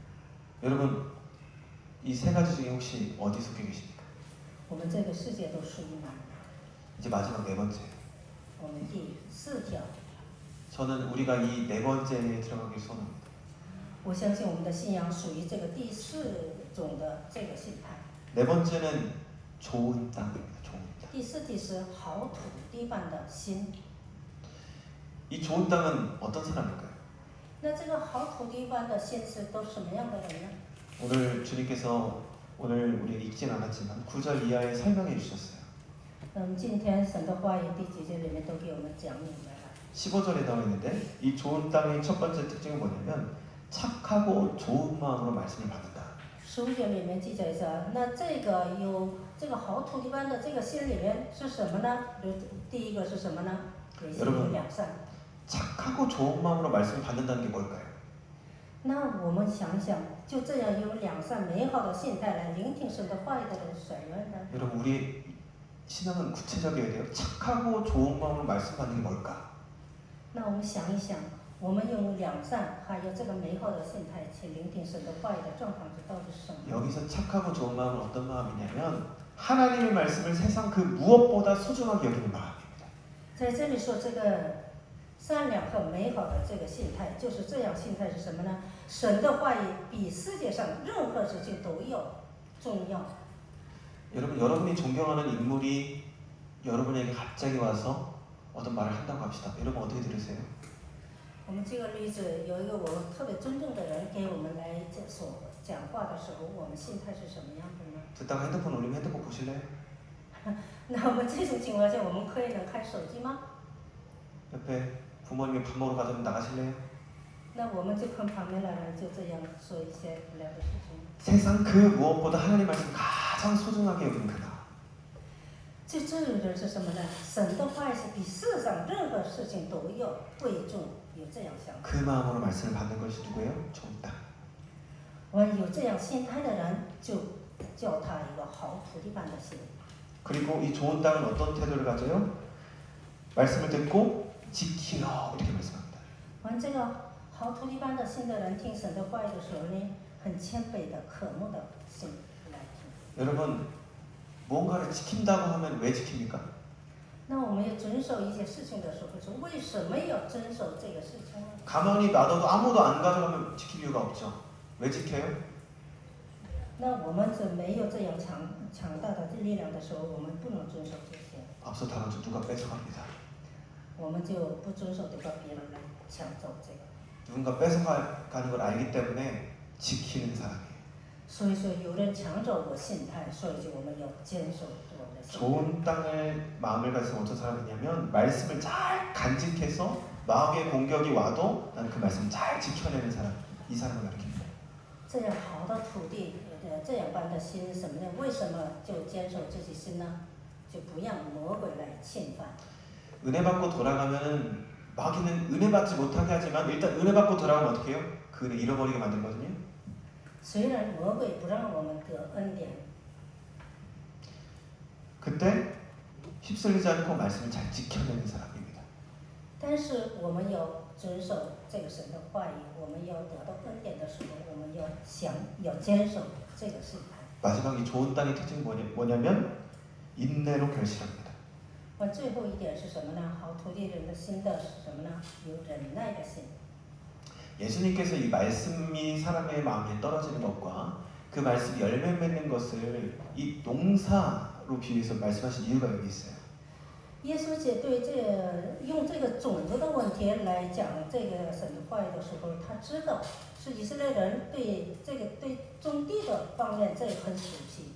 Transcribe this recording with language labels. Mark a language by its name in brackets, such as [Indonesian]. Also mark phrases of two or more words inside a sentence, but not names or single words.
[Korean] 여러분 이 세 가지 중에 혹시 어디 속해 계십니까? [Chinese] 我们这个世界都属于哪里？ [Korean] 이제 마지막 네 번째. [Chinese] 我们第4条， [Korean] 저는 우리가 이 네 번째에 들어가길 소원합니다. [Chinese] 我相信我们的信仰属于这个第4种的这个心态。 [Korean] 네 번째는 좋은 땅입니다. 좋은 땅. [Chinese] 第4题是好土地般的心。 [Korean] 이 좋은 땅은 어떤 사람일까요? [Chinese] 那这个好土地般的心是都什么样的人呢？ [Korean] 오늘 주님께서 오늘 우리 읽진 않았지만 9절 이하에 설명해 주셨어요. [Chinese] 今天神的话语第几节里面都给我们讲明白了。 [Korean] 15절에 나와 있는데 이 좋은 땅의 첫 번째 특징은 뭐냐면 착하고 좋은 마음으로 말씀을 받는다. [Chinese] 15 节里面记载着，那这个有这个好土地般的这个心里面是什么呢？第一个是什么呢？也是有良善。 [Korean] 착하고 좋은 마음으로 말씀을 받는다는 게 뭘까요? [Chinese] 那我们想想，就这样有良善美好的心态来聆听神的话语的人是谁呢？ [Korean] 여러분 우리 신앙은 구체적이어야 돼요. 착하고 좋은 마음으로 말씀 받는 게 뭘까? [Chinese] 那我们想一想，我们用良善还有这个美好的心态去聆听神的话语的状况，这到底是什么？ [Korean] 여기서 착하고 좋은 마음은 어떤 마음이냐면 하나님의 말씀을 세상 그 무엇보다 소중하게 여기는 마음입니다. [Chinese] 在这里说这个善良和美好的这个心态，就是这样心态是什么呢？神的话语比世界上任何事情都要重要。 [Korean] 여러분 여러분이 존경하는 인물이 여러분에게 갑자기 와서 어떤 말을 한다고 합시다. 여러분 어떻게 들으세요? [Chinese] 我们这个例子有一个我们特别尊重的人给我们来讲话的时候，我们心态是什么样的呢？ [Korean] 듣다가 핸드폰 올리면 핸드폰 보실래요? [Chinese] 那我们这种情况下，我们可以能看手机吗？ [Korean] 옆에 부모님이 밥 먹으러 가자면 나가실래요? [Chinese] 那我们就跟旁边的人就这样说一些无聊的事情。 [Korean] 세상 그 무엇보다 하나님 말씀 가장 소중하게 여기는 그 마음. [Chinese] 这有人是什么呢？神的话是比世上任何事情都要贵重，有这样想法。 [Korean] 그 마음으로 말씀을 받는 것이 누구예요? 좋은 땅. [Chinese] 我有这样心态的人，就叫他一个好土地般的心。 [Korean] 그리고 이 좋은 땅은 어떤 태도를 가져요? 말씀을 듣고 지키라 이렇게 말씀합니다. [Chinese] 完这个好土地般的心的人，听神的话语的时候呢，很谦卑的、渴慕的心来听。 [Korean] 여러분 무언가를 지킨다고 하면 왜 지킵니까? [Chinese] 那我们要遵守一些事情的时候，是为什么要遵守这个事情呢？ [Korean] 가만히 놔둬도 아무도 안 가져가면 지킬 이유가 없죠. 왜 지켜요? [Chinese] 那我们这没有这样强大的力量的时候，我们不能遵守这些， [Korean] 앞서 다뤘죠. 누가 뺏어갑니다. [Chinese] 我们就不遵守，得把别人来抢走这个。 [Korean] 누군가 뺏어가는 걸 알기 때문에 지키는 사람이에요. [Chinese] 所以说，有人抢走我心态，所以就我们要坚守我们的心态。 [Korean] 좋은 땅을 마음을 가진 어떤 사람이냐면 말씀을 잘 간직해서 마음의 공격이 와도 나는 그 말씀을 잘 지켜내는 사람. 이 사람을 가리킵니다. [Chinese] 这样好的土地，这样般的心是什么呢？为什么就坚守自己心呢？就不让魔鬼来侵犯。 [Korean] 은혜 받고 돌아가면은 마귀는 은혜 받지 못하게 하지만 일단 은혜 받고 돌아가면 어떻게 해요? 그 은혜 잃어버리게 만들거든요. [Chinese] 虽然魔鬼不让我们得恩典， [Korean] 그때 휩쓸리지 않고 말씀을 잘 지켜내는 사람입니다. [Chinese] 但是我们要遵守这个神的话语，我们要得到恩典的时候，我们要坚守这个心态。 [Korean] 마지막 이 좋은 땅의 특징이 뭐냐면 인내로 결실합니다. [Chinese] 最后一点是什么呢？好土地人的心的是什么呢？有忍耐的心。 [Korean] 예수님께서 이 말씀이 사람의 마음에 떨어지는 것과 그 말씀이 열매 맺는 것을 이 농사로 비유해서 말씀하신 이유가 여기 있어요. [Chinese] 耶稣姐对用这个种子的问题来讲这个神的话语的时候，他知道是以色列人对种地的方面这很熟悉。